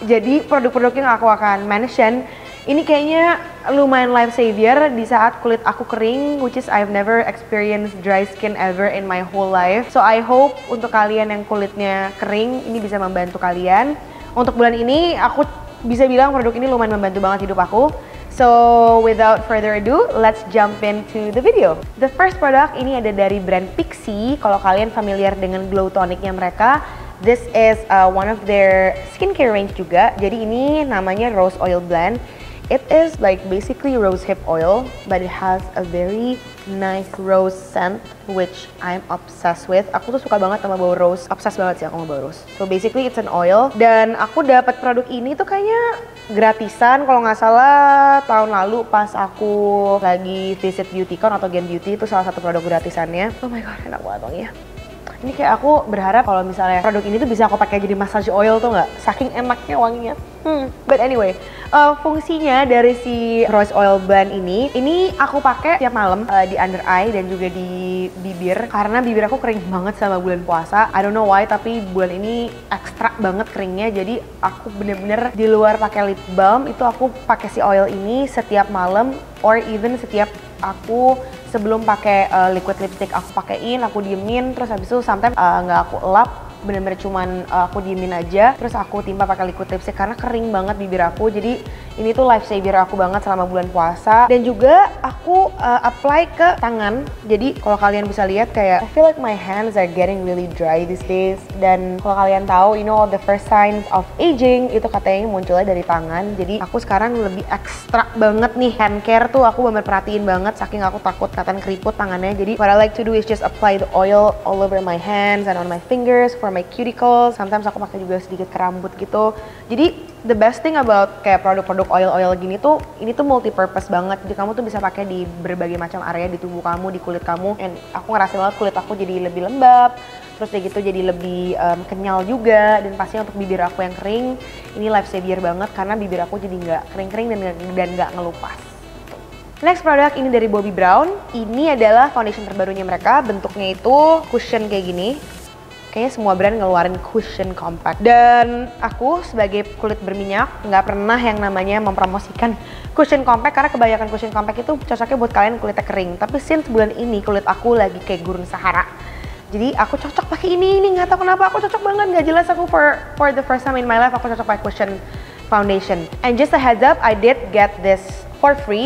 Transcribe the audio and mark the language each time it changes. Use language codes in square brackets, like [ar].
[id] Jadi produk-produk yang aku akan mention ini kayaknya lumayan life savior di saat kulit aku kering, [en] which is I've never experienced dry skin ever in my whole life. So I hope [id] untuk kalian yang kulitnya kering ini bisa membantu kalian. Untuk bulan ini aku bisa bilang produk ini lumayan membantu banget hidup aku. [en] So without further ado, let's jump into the video. The first product [id] ini ada dari brand Pixi. Kalau kalian familiar dengan glow tonicnya mereka, [en] this is one of their skincare range [id] juga. Jadi ini namanya Rose Oil Blend. [en] It is like basically rose hip oil, but it has a very nice rose scent which I'm obsessed with. [id] Aku tuh suka banget sama bau rose, obsessed banget sih aku sama bau rose. [en] So basically it's an oil, [id] dan aku dapat produk ini tuh kayaknya gratisan kalau nggak salah tahun lalu pas aku lagi visit Beautycon atau Gen Beauty, itu salah satu produk gratisannya. [en] Oh my god, [id] enak banget wanginya. Ini kayak aku berharap kalau misalnya produk ini tuh bisa aku pakai jadi massage oil tuh nggak? Saking enaknya wanginya. [en] But anyway, [id] fungsinya dari si Rose Oil Blend ini aku pakai tiap malam di under eye dan juga di bibir, karena bibir aku kering banget sama bulan puasa. [en] I don't know why, [id] tapi bulan ini ekstra banget keringnya. Jadi aku bener-bener di luar pakai lip balm, itu aku pakai si oil ini setiap malam, or even setiap aku sebelum pakai liquid lipstick aku pakein, aku diemin, terus habis itu sometimes nggak aku elap, bener-bener cuman aku diemin aja, terus aku timpa pakai liquid lipstick karena kering banget bibir aku. Jadi ini tuh life savior aku banget selama bulan puasa. Dan juga aku apply ke tangan. Jadi kalau kalian bisa lihat kayak [en] I feel like my hands are getting really dry these days. [id] Dan kalau kalian tahu, [en] you know, the first signs of aging [id] itu katanya munculnya dari tangan. Jadi aku sekarang lebih ekstra banget nih hand care tuh, aku bener perhatiin banget saking aku takut kelihatan keriput tangannya. [en] Jadi what I like to do is just apply the oil all over my hands and on my fingers for my cuticles. [id] Sometimes aku pakai juga sedikit ke rambut gitu. Jadi [en] the best thing about [id] kayak produk-produk oil-oil gini tuh, ini tuh multi purpose banget. Jadi kamu tuh bisa pakai di berbagai macam area di tubuh kamu, di kulit kamu. And aku ngerasa banget kulit aku jadi lebih lembab, terus kayak gitu jadi lebih kenyal juga. Dan pastinya untuk bibir aku yang kering, ini life savior banget karena bibir aku jadi nggak kering-kering dan nggak ngelupas. Next produk ini dari Bobbi Brown. Ini adalah foundation terbarunya mereka. Bentuknya itu cushion kayak gini. Kayaknya semua brand ngeluarin cushion compact. Dan aku sebagai kulit berminyak nggak pernah yang namanya mempromosikan cushion compact, karena kebanyakan cushion compact itu cocoknya buat kalian kulitnya kering. Tapi since bulan ini kulit aku lagi kayak gurun Sahara, jadi aku cocok pakai ini nggak tahu kenapa aku cocok banget, nggak jelas. [en] Aku for the first time in my life [id] aku cocok pakai cushion foundation. [en] And just a heads up, I did get this for free.